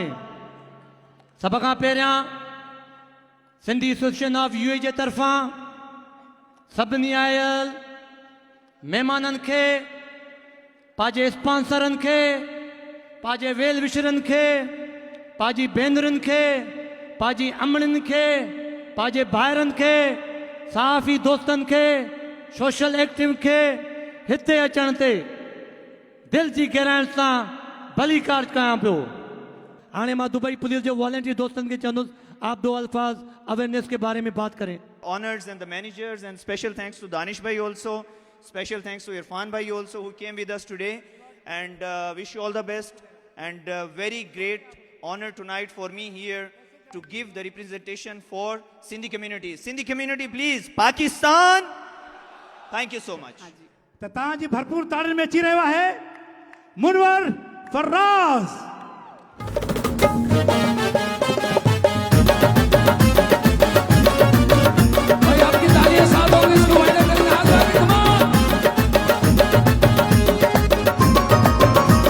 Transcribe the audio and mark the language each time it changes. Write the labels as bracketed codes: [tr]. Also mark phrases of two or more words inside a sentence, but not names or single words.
[sd] सब खां पहिरियां सिंधी एसोसिएशन ऑफ यूए जे तरफ़ां सभिनी आयल महिमाननि खे, पंहिंजे स्पॉन्सरनि खे, पंहिंजे वेल विशरनि खे, पंहिंजी भेनरुनि खे, पंहिंजी अमड़ियुनि खे, पंहिंजे भाइरनि खे, सहाफ़ी दोस्तनि खे, [en] social active [sd] खे हिते अचण ते दिलि जी गहराइण सां भलीकार कयां पियो। हाणे मां दुबई पुलिस जो वॉलंटियर दोस्तनि खे चवंदुसि [hi] आप दो अल्फाज अवेयरनेस के बारे में बात करें। [en] Honors and the managers, and special thanks to Danish Bhai also, special thanks to Irfan Bhai also who came with us today, and wish you all the best, and very great honor tonight for me here to give the representation for Sindhi community. Sindhi community, please, Pakistan. Thank you so much. [sd] त तव्हांजी भरपूर ताड़ियुनि में अची रहियो आहे मुनवर फर्राज़। [hi] भाई आपकी तालियां साथ होंगी, इसको वाइडर करके हाथ लगा के, [en] come on.